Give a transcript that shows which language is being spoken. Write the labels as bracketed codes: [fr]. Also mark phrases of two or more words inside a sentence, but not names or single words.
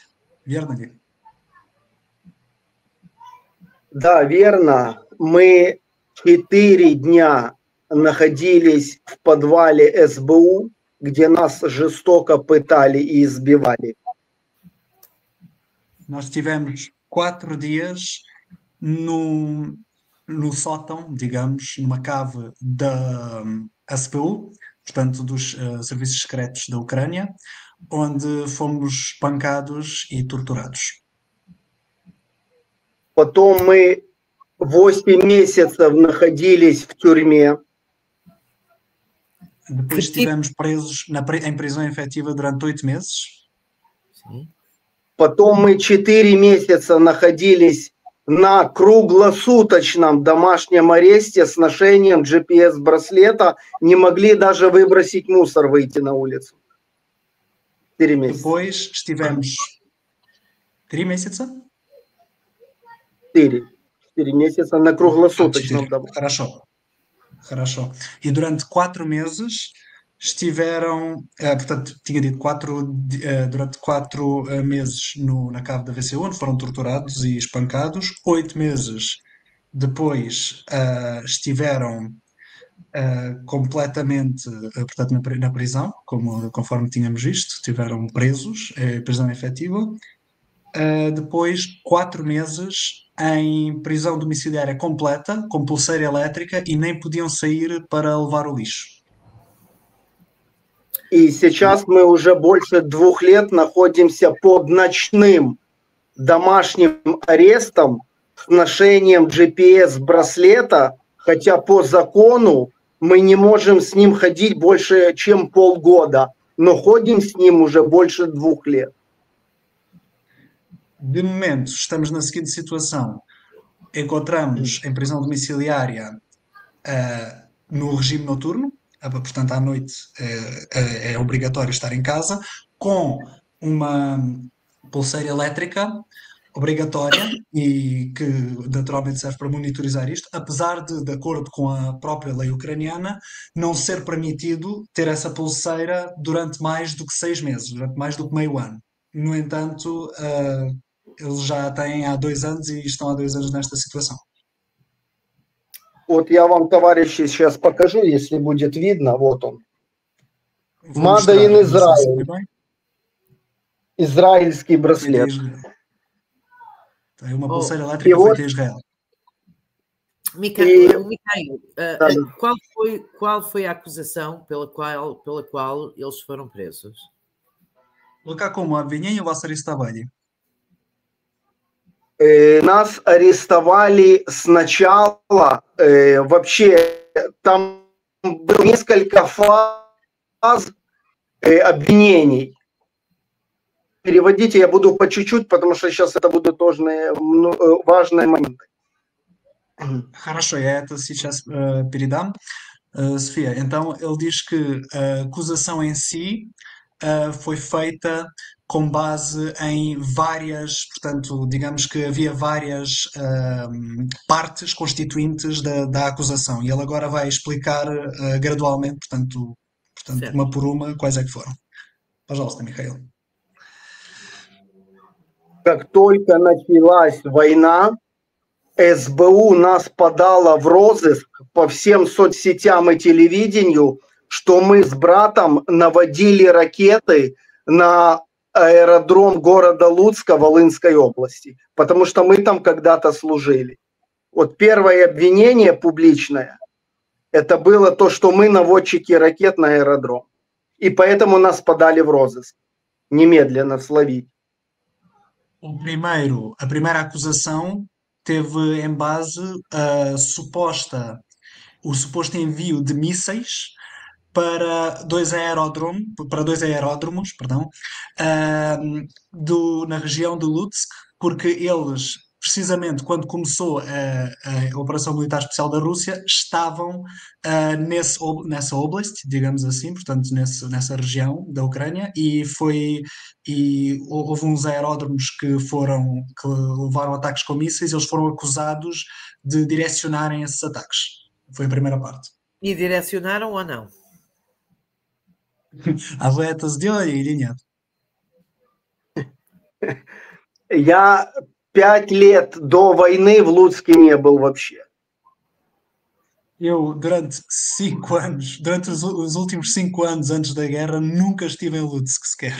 [ru] Верно ли? Да, верно. Мы 4 дня находились в подвале СБУ, где нас жестоко пытали и избивали. [pt] Nós tivemos 4 dias no sótão, digamos, numa cave da SBU, portanto, dos Serviços Secretos da Ucrânia, onde fomos espancados e torturados. [ru] Потом мы 8 месяцев находились в тюрьме. [pt] Depois estivemos presos em prisão efetiva durante 8 meses. Sim. [ru] Потом мы 4 месяца находились на круглосуточном домашнем аресте с ношением GPS-браслета, не могли даже выбросить мусор, выйти на улицу. 4 месяца. [pt] Depois estivemos 3 месяца? [ru] 4 месяца на круглосуточном домашнем. Хорошо. [pt] E durante 4 meses estiveram, portanto, tinha dito durante 4 meses na cave da VCU, onde foram torturados e espancados. 8 meses depois estiveram completamente, portanto, na prisão, conforme tínhamos visto, estiveram presos, prisão efetiva. Depois, 4 meses em prisão domiciliária completa, com pulseira elétrica, и nem podiam sair para levar o lixo. [ru] И сейчас мы уже больше 2 лет находимся под ночным домашним арестом с ношением GPS-браслета, хотя по закону мы не можем с ним ходить больше, чем полгода, но ходим с ним уже больше 2 лет. [pt] De momento, estamos na seguinte situação. Encontramos em prisão domiciliária no regime noturno, portanto, à noite é obrigatório estar em casa, com uma pulseira elétrica obrigatória e que naturalmente serve para monitorizar isto, apesar de acordo com a própria lei ucraniana, não ser permitido ter essa pulseira durante mais do que 6 meses, durante mais do que meio ano. No entanto, eles já têm há 2 anos e estão há 2 anos nesta situação. [ru] Вот я вам, товарищи, сейчас покажу, если будет видно. Вот он. [pt] Vou [en] Made [pt] mostrar, [en] in [pt] não sei se [en] Israel. [pt] vê bem. [ru] Израильский [pt] Feita em [ru] браслет. [pt] Israel. Tem uma Oh, pulseira e elétrica outro- feita em Israel. Mikhail, Tá. qual foi a acusação pela qual eles foram presos? [ru] По какому обвинению вас арестовали? Нас арестовали сначала, вообще там было несколько фаз обвинений. Переводите я буду по чуть-чуть, потому что сейчас это будут тоже важные моменты. Хорошо, я это сейчас передам. [pt] Sofia, então ele diz que a acusação em si foi feita com base em várias, portanto, digamos que havia várias partes constituintes da acusação e ele agora vai explicar gradualmente, portanto, Certo. uma por uma, quais é que foram. [ru] Пожалуйста, Михаил. Как только началась война, СБУ нас подала в розыск по всем соцсетям и телевидению, что мы с братом наводили ракеты на аэродром города Луцка Волынской области, потому что мы там когда-то служили. Вот первое обвинение публичное, это было то, что мы наводчики ракет на аэродром. И поэтому нас подали в розыск немедленно словить. [pt] A primeira acusação teve em base o suposto envio de mísseis para dois aeródromos, na região de Lutsk, porque eles, precisamente quando começou a Operação Militar Especial da Rússia, estavam nessa oblast, digamos assim, portanto nessa região da Ucrânia, e houve uns aeródromos que levaram ataques com mísseis, eles foram acusados de direcionarem esses ataques. Foi a primeira parte. E direcionaram ou não? [ru] А вы это сделали или нет? Я 5 лет до войны в Луцке не был вообще. [pt] Eu, durante os últimos 5 anos antes da guerra, nunca estive em Lutsk sequer.